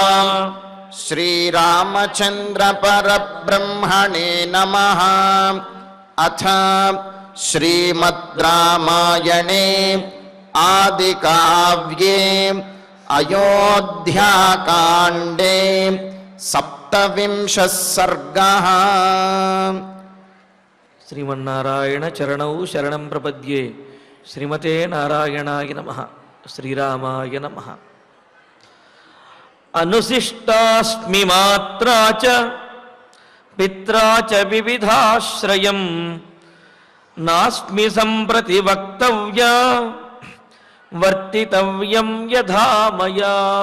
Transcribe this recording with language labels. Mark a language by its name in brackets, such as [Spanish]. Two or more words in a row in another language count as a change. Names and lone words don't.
[Sanskrit] श्रीरामचन्द्र परब्रह्मणे नमः। अथ श्रीमद् रामायणे आदिकाव्ये अयोध्याकाण्डे 27 सर्गः। శ్రీమన్నారాయణ చరణౌ శరణం ప్రపద్యే. శ్రీమతే నారాయణాయ నమః. శ్రీరామాయ నమః. అనుశిష్టాస్మి మాత్రా చ పిత్రా చ వివిధాశ్రయం నాస్మి సంప్రతి వక్తవ్యా వర్తితవ్యం యథా మయా.